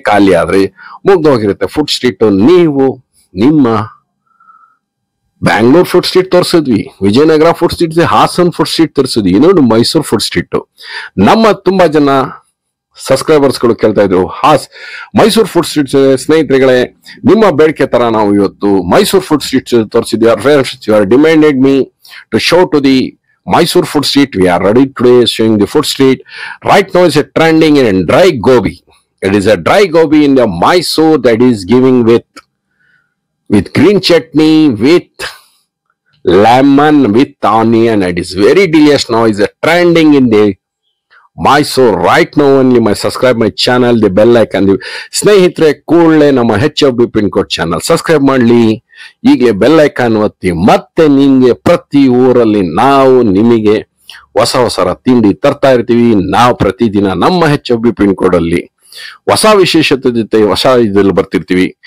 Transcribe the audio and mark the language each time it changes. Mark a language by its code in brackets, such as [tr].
[kn] ಖಾಲಿ ಆದ್ರೆ ಮುಗ್ದೋಗಿರುತ್ತೆ food street. ನೀವು ನಿಮ್ಮ Bangalore food street ತೋರಿಸಿದ್ವಿ, Vijayanagara food street, Haasan food street ತೋರಿಸಿದ್ವಿ, ಇನ್ನೊಂದು ಮೈಸೂರು ಫುಡ್ ಸ್ಟ್ರೀಟ್. ನಮ್ಮ ತುಂಬಾ ಜನ ಸಬ್ಸ್ಕ್ರೈಬರ್ಸ್ ಗಳು ಕೇಳ್ತಾ ಇದ್ರು ಮೈಸೂರು ಫುಡ್ ಸ್ಟ್ರೀಟ್. ಸ್ನೇಹಿತರೆಗಳೇ, ನಿಮ್ಮ ಬೇಡಿಕೆ ತರ ನಾವು ಇವತ್ತು Mysuru food street ತೋರಿಸಿದ್ವಿ. [en] You are demanded me to show to the Mysore food street. We are ready today showing the food street. Right now is a trending in dry gobi. It is a dry gobi in the Mysore that is giving with green chutney, with lemon, with onion. It is very delicious. Now is a trending in the Mysore right now. Only subscribe my channel, the bell icon. [kn] ಸ್ನೇಹಿತರೆ, ಕೂಡಲೇ ನಮ್ಮ HFB pin code channel subscribe ಮಾಡಲಿ. ಈಗಲೇ bell icon ಒತ್ತಿ. ಮತ್ತೆ ನಿಮ್ಗೆ ಪ್ರತಿ ಊರಲ್ಲಿ ನಾವು ನಿಮಗೆ ಹೊಸ ಹೊಸ ತಿಂಡಿ ತರ್ತಾ ಇರ್ತೀವಿ. ನಾವು ಪ್ರತಿದಿನ ನಮ್ಮ HFB ಪಿನ್ ಕೋಡ್ ಅಲ್ಲಿ ಹೊಸ ವಿಶೇಷತೆ ಜೊತೆ ಹೊಸ ಇದ್ರಲ್ಲಿ ಬರ್ತಿರ್ತೀವಿ.